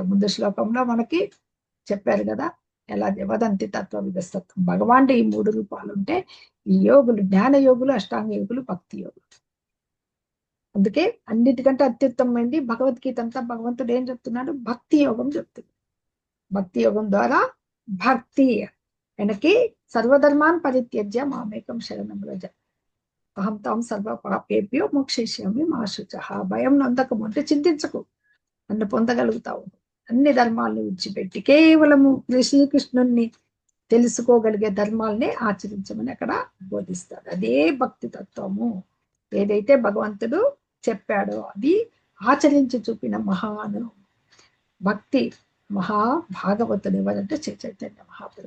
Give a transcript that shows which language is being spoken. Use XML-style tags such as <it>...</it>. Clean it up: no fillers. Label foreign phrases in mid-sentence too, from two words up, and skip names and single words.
<te>ముందు శ్లోకంలో మనకి చెప్పారు కదా, ఎలా</te> <sa>వదంతి తత్వవిధస్తత్వం.</sa> <te>భగవానుడు ఈ 3 రూపాలు ఉంటే ఈ యోగులు, జ్ఞాన యోగులు, అష్టాంగ యోగులు, భక్తి యోగులు. అందుకే అన్నిటికంటే అత్యుత్తమైంది భగవద్గీత అంతా. భగవంతుడు ఏం చెప్తున్నాడు? భక్తి యోగం చెప్తుంది. భక్తి యోగం ద్వారా భక్తి ఆయనకి</te> <sa>సర్వధర్మాన్ పరిత్యజ్య మామేకం శరణం వ్రజ అహం తాం సర్వ పాపేభ్యో మోక్షయిష్యామి మా శుచః.</sa> <te>భయం నొందకము అంటే చింతించకు, నన్ను పొందగలుగుతావు. అన్ని ధర్మాలను విడిచిపెట్టి కేవలము శ్రీకృష్ణుణ్ణి తెలుసుకోగలిగే ధర్మాలనే ఆచరించమని అక్కడ బోధిస్తాడు. అదే భక్తి తత్వము. ఏదైతే భగవంతుడు చెప్పాడో అది ఆచరించి చూపిన మహాను భక్తి భాగవతుడు ఎవరంటే శ్రీ చైతన్య మహాప్రభు.</te>